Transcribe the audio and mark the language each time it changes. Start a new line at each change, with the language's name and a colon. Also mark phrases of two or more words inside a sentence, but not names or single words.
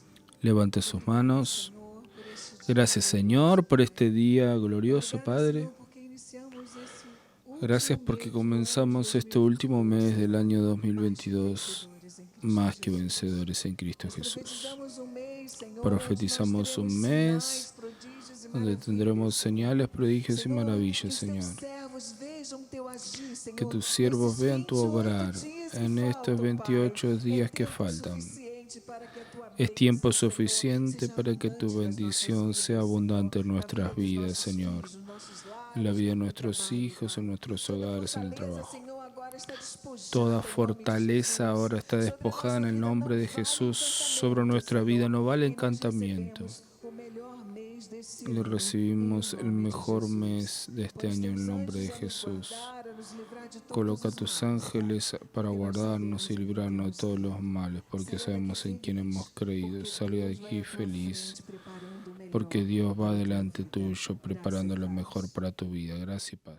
Spanish: Levante sus manos.
Portuguese: Senhor, por este dia.
Spanish: Gracias, Señor, por este día glorioso, Padre.
Portuguese: Senhor, porque iniciamos esse último
Spanish: Gracias
Portuguese: mês
Spanish: porque
Portuguese: do
Spanish: comenzamos
Portuguese: ano
Spanish: este último mes del año
Portuguese: 2022,
Spanish: 2022 más que vencedores en Cristo Jesús.
Portuguese: Profetizamos um mês, Senhor,
Spanish: Profetizamos
Portuguese: onde nós
Spanish: un
Portuguese: teremos
Spanish: mes
Portuguese: sinais, prodígios e
Spanish: donde
Portuguese: maravilhas.
Spanish: tendremos señales, prodigios y
Portuguese: Senhor,
Spanish: maravillas,
Portuguese: que os teus
Spanish: Señor.
Portuguese: servos vejam teu agir, Senhor,
Spanish: Que tus siervos
Portuguese: nesses
Spanish: vean tu
Portuguese: 28
Spanish: obrar
Portuguese: dias que
Spanish: en estos
Portuguese: faltam,
Spanish: 28
Portuguese: Pai.
Spanish: días
Portuguese: É
Spanish: que
Portuguese: tempo
Spanish: faltan.
Portuguese: suficiente para que a tua
Spanish: Es
Portuguese: bênção,
Spanish: tiempo
Portuguese: Senhor,
Spanish: suficiente
Portuguese: seja
Spanish: para que tu
Portuguese: abundante nas
Spanish: bendición
Portuguese: nossas
Spanish: sea
Portuguese: vidas,
Spanish: abundante en
Portuguese: Senhor, na
Spanish: nuestras
Portuguese: vida dos
Spanish: vidas,
Portuguese: nossos
Spanish: Señor.
Portuguese: filhos, nos nossos
Spanish: En la
Portuguese: lares,
Spanish: vida de
Portuguese: no
Spanish: nuestros
Portuguese: trabalho,
Spanish: hijos,
Portuguese: Pai.
Spanish: en nuestros
Portuguese: Toda
Spanish: hogares, en el
Portuguese: fortaleza,
Spanish: trabajo.
Portuguese: Senhor, agora está despojada
Spanish: Toda
Portuguese: em nome de
Spanish: fortaleza
Portuguese: Jesus.
Spanish: ahora está
Portuguese: Sobre a
Spanish: despojada en
Portuguese: nossa
Spanish: el
Portuguese: vida
Spanish: nombre
Portuguese: não
Spanish: de
Portuguese: vale
Spanish: Jesús.
Portuguese: encantamento,
Spanish: Sobre nuestra vida
Portuguese: Senhor,
Spanish: no vale
Portuguese: e nós
Spanish: encantamiento.
Portuguese: recebemos o melhor mês desse
Spanish: Y
Portuguese: ano,
Spanish: recibimos
Portuguese: em
Spanish: el
Portuguese: nome de
Spanish: mejor
Portuguese: Jesus.
Spanish: mes de este
Portuguese: Põe os
Spanish: año en
Portuguese: teus
Spanish: el nombre de
Portuguese: anjos a nos
Spanish: Jesús.
Portuguese: guardar, a nos livrar de todos
Spanish: Coloca
Portuguese: os
Spanish: tus
Portuguese: males, Pai.
Spanish: ángeles para
Portuguese: Porque nós
Spanish: guardarnos
Portuguese: sabemos
Spanish: y
Portuguese: em que
Spanish: librarnos de
Portuguese: temos
Spanish: todos
Portuguese: crido.
Spanish: los males, porque
Portuguese: Saia
Spanish: sabemos
Portuguese: daqui
Spanish: en quién
Portuguese: feliz,
Spanish: hemos creído.
Portuguese: porque
Spanish: Salga de
Portuguese: Deus
Spanish: aquí
Portuguese: vai à tua
Spanish: feliz,
Portuguese: frente, preparando o melhor
Spanish: porque Dios va
Portuguese: para a tua
Spanish: delante
Portuguese: vida.
Spanish: tuyo,
Portuguese: Graça e
Spanish: preparando lo
Portuguese: paz.
Spanish: mejor para tu vida. Gracias y paz.